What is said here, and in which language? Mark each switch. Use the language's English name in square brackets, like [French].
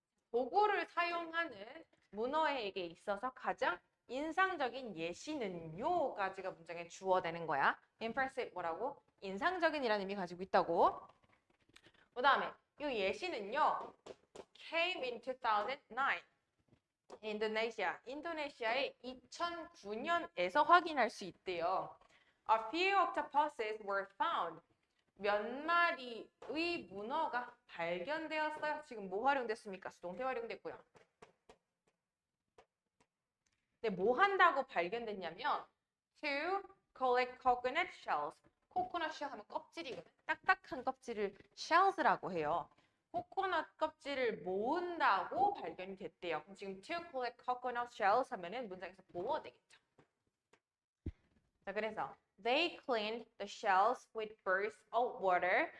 [Korean] 도구를 사용하는 문어에게 있어서 가장 인상적인 예시는요까지가 문장에 주어되는 거야. impressive 뭐라고? 인상적인이라는 의미 가지고 있다고. 그 다음에 이 예시는요. [English] came in 2009. [Korean] 인도네시아의 2009년에서 확인할 수 있대요. [English] A few octopuses were found. [Korean] 몇 마리의 문어가 발견되었어요. 지금 뭐 활용됐습니까? 수동태 활용됐고요. 근데 뭐 한다고 발견됐냐면 [English] to collect coconut shells. [Korean] 코코넛 쉘 하면 껍질이거든. 딱딱한 껍질을 shells라고 해요. 코코넛 껍질을 모은다고 발견이 됐대요. 그럼 지금 [English] to collect coconut shells [Korean] 하면은 문장에서 보호 되겠죠. 자, 그래서 [English] they cleaned the shells with bursts of water.